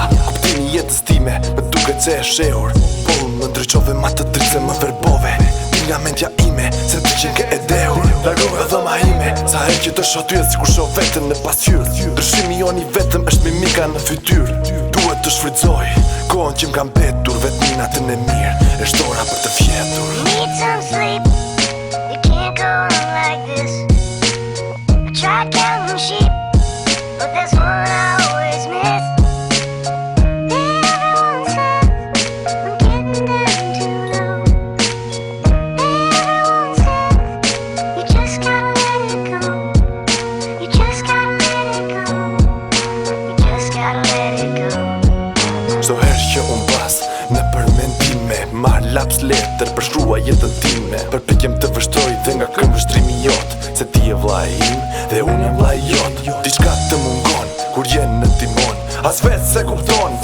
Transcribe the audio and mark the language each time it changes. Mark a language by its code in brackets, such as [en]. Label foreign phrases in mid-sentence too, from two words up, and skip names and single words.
[sq] Kuptimi jetës time më duket se e shehur, po më ndryqove ma të dritë se më verbove. Ti nga mendja ime, se ti qenë ke e dehur. Largove dhoma ime, sa herë që të shoh ty si kur shoh vetën në pasqyrë. Ndryshimi joni vetëm është mimika në fytyrë. Duhet të shfrytëzoj kohën që m'kam mbetur, vetëm natën e mirë e shtora për të fjetur. [en] Need some sleep. You can't go on like this. I tried counting sheep, but there's one I always miss. Everyone says I'm getting down too low. Everyone says you just gotta let it go. You just gotta let it go. You just gotta let it go. [sq] Çdo herë që unë pas në përmendime, marr laps letër për shkrua jetën time. Përpiqem të vështroj dhe nga këm vështrimi jot, se ti e vllai im dhe unë jam vllai jot. Diçka të mungon kur jenë në timon, as vetë se kupton.